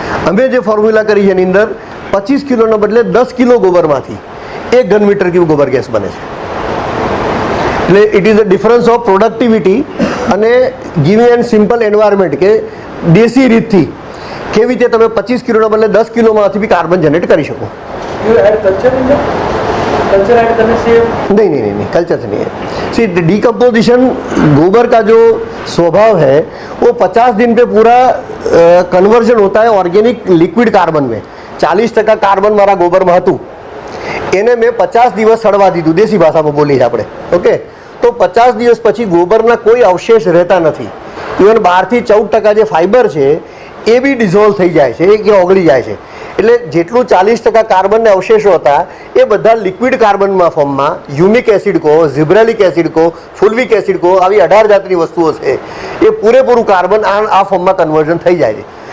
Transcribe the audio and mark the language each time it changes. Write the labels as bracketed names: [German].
[Gujarati] અમે જે ફોર્મ્યુલા કરી છે એની અંદર 25 કિલોના બદલે 10 કિલો ગોબરમાંથી 1 ઘન મીટર ક્યુબ ગોબર ગેસ બને છે. એટલે [English] it is the difference of productivity [Gujarati] અને [English] giving and simple environment [Gujarati] કે દેશી રીતથી કેવી રીતે તમે 25 કિલોના બદલે 10 કિલોમાંથી બી કાર્બન જનરેટ કરી શકો. [Hindi] कल्चर ऐड करने से नहीं, कल्चर से नहीं है. सी डिकम्पोजिशन गोबर का जो स्वभाव है वो 50 दिन पे पूरा कन्वर्जन होता है ऑर्गेनिक लिक्विड कार्बन में. 40% कार्बन मारा गोबर में [Gujarati] હતું એને મેં 50 દિવસ સડવા દીધું, દેશી ભાષામાં બોલીએ આપણે. ઓકે. તો 50 દિવસ પછી ગોબરના કોઈ અવશેષ રહેતા નથી. ઇવન 12 થી 14% જે ફાઇબર છે એ બી ડિઝોલ્વ થઈ જાય છે, કે ઓગળી જાય છે. એટલે જેટલું 40% કાર્બનના અવશેષો હતા એ બધા લિક્વિડ કાર્બનમાં ફોર્મમાં યુમિક એસિડ કહો, ઝિબ્રેલિક એસિડ કહો, ફુલ્વિક એસિડ કહો, આવી 18 જાતની વસ્તુઓ છે એ પૂરેપૂરું કાર્બન આ ફોર્મમાં કન્વર્ઝન થઈ જાય છે.